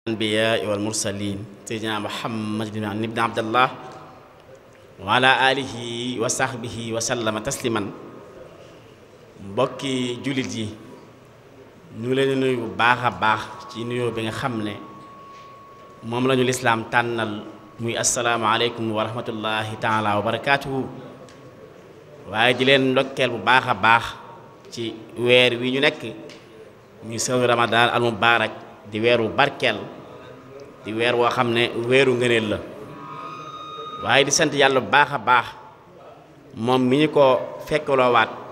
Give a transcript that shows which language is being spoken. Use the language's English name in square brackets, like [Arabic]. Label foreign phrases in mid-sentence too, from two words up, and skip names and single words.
[Arabic] الأنبياء والمرسلين سيدنا محمد بن عبد الله وعلى آله وصحبه وسلم تسليما [Wolof] mbokki jullit yi ñu leen nuyu bu baax a baax ci nuyoo bi nga xam ne moom lañu lislaam tànnal muy [Arabic] السلام عليكم ورحمة الله تعالى وبركاته [Wolof] waaye di leen ndokkeel bu baax a baax ci weer wi ñu nekk muy sawru [Arabic] رمضان المبارك [Wolof] di weeru barkeel di weer woo xam ne weeru ngëneel la waaye di sant yàlla bu baax a baax moom mi ñu ko fekkaloowaat